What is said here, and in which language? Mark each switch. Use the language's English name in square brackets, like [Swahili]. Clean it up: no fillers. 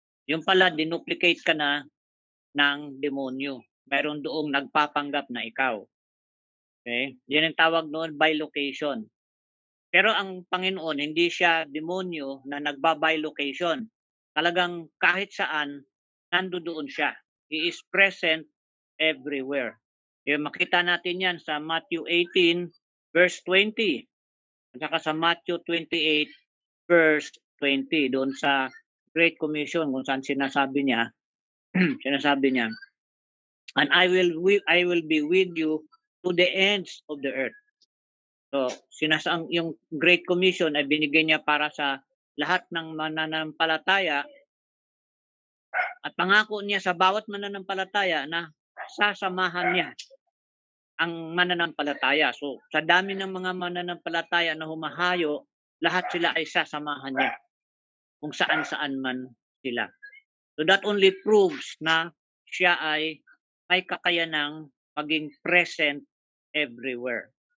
[Filipino] Yung pala, dinuplicate ka na ng demonyo. Mayroon doong nagpapanggap na ikaw. Okay? Yan ang tawag noon, bilocation. Pero ang Panginoon, hindi siya demonyo na nagba-bilocation. Talagang kahit saan, nandoon siya. [English] He is present everywhere. [Filipino] Yung makita natin yan sa Matthew 18 verse 20. At saka sa Matthew 28 verse 20. Doon sa Great Commission kung saan sinasabi niya, [English] and I will be with you to the ends of the earth. [Filipino] So, yung Great Commission ay binigay niya para sa lahat ng mananampalataya at pangako niya sa bawat mananampalataya na sasamahan niya ang mananampalataya. So, sa dami ng mga mananampalataya na humahayo, lahat sila ay sasamahan niya kung saan-saan man sila. [English] So, that only proves [Filipino] na siya ay may kakayanang maging [English] present everywhere.